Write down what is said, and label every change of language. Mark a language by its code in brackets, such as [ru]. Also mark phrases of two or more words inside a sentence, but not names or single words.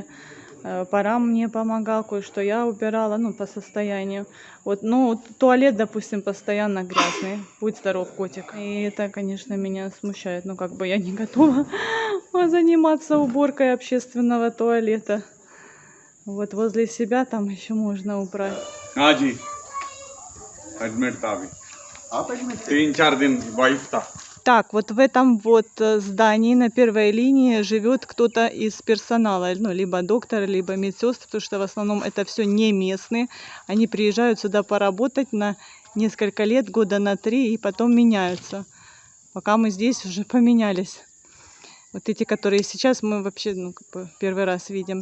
[ru] Парам мне помогал, кое-что я убирала, по состоянию. Вот, туалет, допустим, постоянно грязный. Будь здоров, котик. И это, конечно, меня смущает. Я не готова заниматься уборкой общественного туалета. Вот возле себя там еще можно убрать. [hi] हाँ जी एडमिट था अभी आप एडमिट 3-4 दिन वाइफ था. [ru] Так, вот в этом вот здании на первой линии живет кто-то из персонала, либо доктор, либо медсестры, потому что в основном это все не местные. Они приезжают сюда поработать на несколько лет, года на 3, и потом меняются. Пока мы здесь уже поменялись. Вот эти, которые сейчас мы вообще первый раз видим.